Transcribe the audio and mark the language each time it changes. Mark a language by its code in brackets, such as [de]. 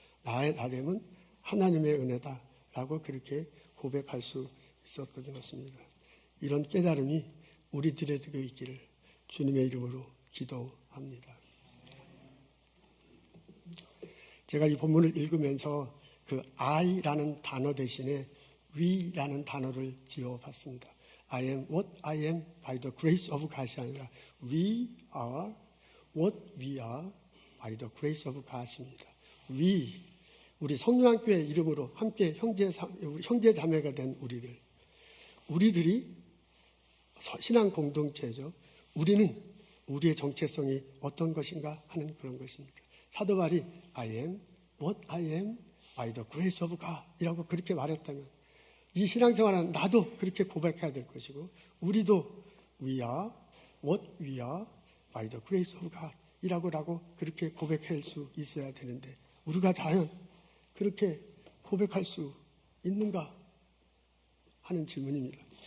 [ko] 나의 나됨은 하나님의 은혜다. 라고 그렇게 고백할 수 있었던 것입니다. 이런 깨달음이 우리들에게 있기를 주님의 이름으로 기도합니다. 제가 이 본문을 읽으면서 그 I라는 단어 대신에 we라는 단어를 지어봤습니다. [en] I am what I am by the grace of God이 [ko] 아니라 [en] we are what we are by the grace of God입니다. [ko] 우리 성령교회 이름으로 함께 형제 자매가 된 우리들이 신앙 공동체죠. 우리는 우리의 정체성이 어떤 것인가 하는 그런 것입니다. 사도 바울이 [en] I am what I am by the grace of God [ko] 이라고 그렇게 말했다면 이 신앙생활은 나도 그렇게 고백해야 될 것이고 우리도 [en] we are what we are by the grace of God [ko] 이라고 그렇게 고백할 수 있어야 되는데 우리가 과연 그렇게 고백할 수 있는가 하는 질문입니다.